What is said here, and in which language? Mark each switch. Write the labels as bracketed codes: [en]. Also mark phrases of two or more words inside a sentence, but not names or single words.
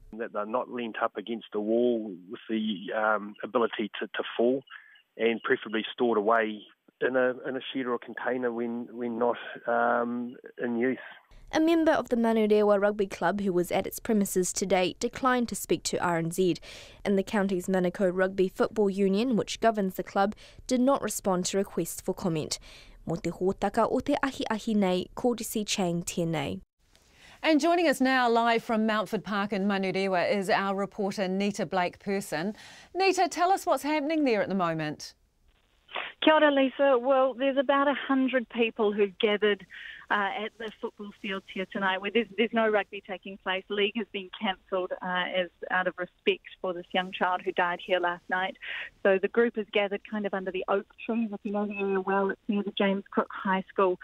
[en] That they're not leant up against a wall with the ability to fall, and preferably stored away in a shed or a container when not in use. A member of the Manurewa Rugby Club who was at its premises today declined to speak to RNZ, and the county's Manukau Rugby Football Union, which governs the club, did not respond to requests for comment. [mi] Mo te hōtaka o te ahi nei, ko Jessie Chang tēnei. [en] And joining us now live from Mountford Park in Manurewa is our reporter Nita Blake-Person. Nita, tell us what's happening there at the moment. [mi] Kia ora, Lisa. [en] Well, there's about 100 people who've gathered at the football fields here tonight, where there's no rugby taking place. League has been cancelled as out of respect for this young child who died here last night. So the group is gathered kind of under the oak tree. If you know the area well, it's near the James Cook High School.